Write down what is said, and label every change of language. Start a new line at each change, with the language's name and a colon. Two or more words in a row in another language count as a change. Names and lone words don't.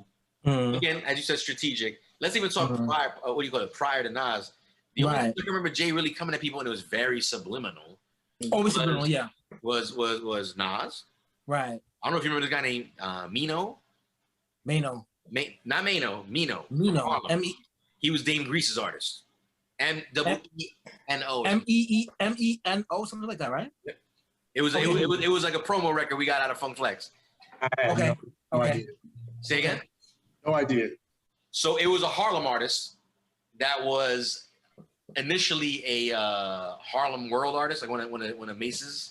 English: Again, as you said, strategic. Let's even talk prior to Nas. The only thing I remember Jay really coming at people, and it was very subliminal. Always subliminal, yeah. Was Nas. Right. I don't know if you remember this guy named Mino. Not Mano, Mino. Mino. He was Dame Grease's artist. M-E-N-O. M-E-E-M-E-N-O, something like that, right? It was like a promo record we got out of Funk Flex. I had no idea. Say again? No idea. So it was a Harlem artist that was initially a Harlem World artist, like one of Mace's.